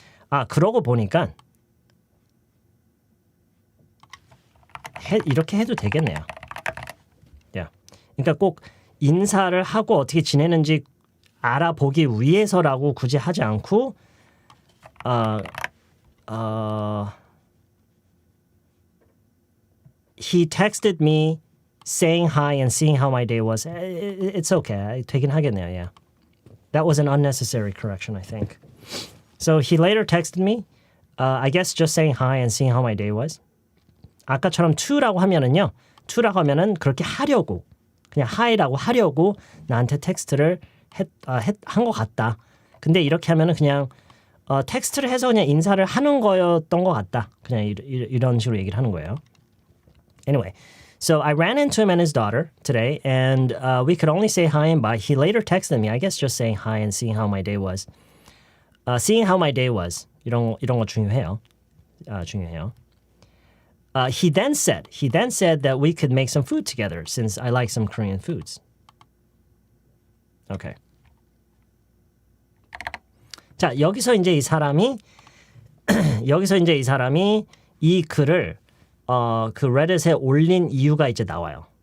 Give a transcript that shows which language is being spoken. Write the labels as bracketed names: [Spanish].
[Korean] 그러고 보니까 이렇게 해도 되겠네요. [English] Yeah. [Korean] 그러니까 꼭 인사를 하고 어떻게 지내는지 알아보기 위해서라고 굳이 하지 않고 [English] He texted me saying hi and seeing how my day was. It's okay. [Korean] 되긴 하겠네요. [English] Yeah. That was an unnecessary correction, I think. So he later texted me, I guess just saying hi and seeing how my day was. [Korean] 아까처럼 to라고 하면은요. to라고 하면은 그렇게 하려고 그냥 hi라고 하려고 나한테 텍스트를 한 것 같다. 근데 이렇게 하면은 그냥 텍스트를 해서 그냥 인사를 하는 거였던 것 같다. 그냥 이런 식으로 얘기를 하는 거예요. [English] Anyway, so I ran into him and his daughter today, and we could only say hi and bye. He later texted me, I guess just saying hi and seeing how my day was. Seeing how my day was. [Korean] 이런 거 중요해요. 중요해요. [English] He then said that we could make some food together since I like some Korean foods. Okay. [Korean] 자, 여기서 이제 이 사람이 여기서 이제 이 사람이 이 글을 그 레딧에 올린 이유가 이제 나와요.